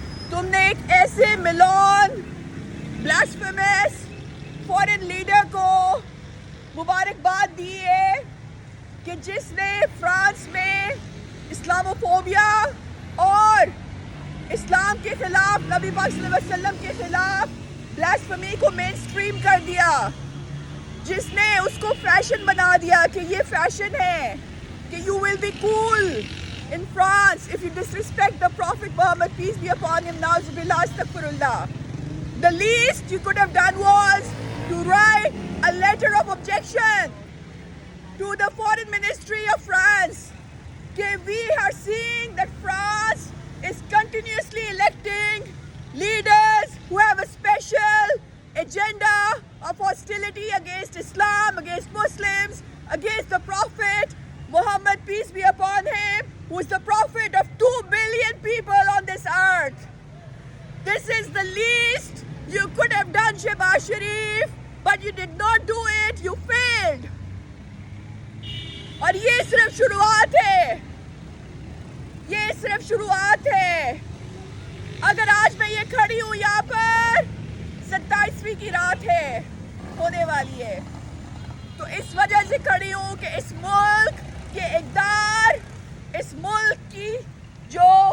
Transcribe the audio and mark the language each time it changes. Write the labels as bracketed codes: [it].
[ur] تم نے ایک ایسے ملون بلاسفیمس فورن لیڈر کو مبارکباد دی ہے کہ جس نے فرانس میں اسلاموفوبیا اور اسلام کے خلاف, نبی پاک صلی اللہ علیہ وسلم کے خلاف بلاسفیمی کو مین سٹریم کر دیا, جس نے اس کو فیشن بنا دیا کہ یہ فیشن ہے کہ [en] you will be cool in France if you disrespect the Prophet Muhammad, peace be upon him, na'uzubillah, astaghfirullah. The least you could have done was to write a letter of objection to the Foreign Ministry of France. Okay, we are seeing that France is continuously electing leaders who have a special agenda of hostility against Islam, against Muslims, against the Prophet Muhammad, peace be upon him, who is the prophet of 2 billion people on this earth. This is the least you could have done, Shehbaz Sharif, but you did not do it, you failed. [ur] اور یہ صرف شروعات ہے, یہ صرف شروعات ہے. اگر آج میں یہ کھڑی ہوں یہاں پر 27ویں کی رات ہے, ہونے والی ہے, تو اس وجہ سے کھڑی ہوں کہ اس ملک کے اقدار, اس ملک کی جو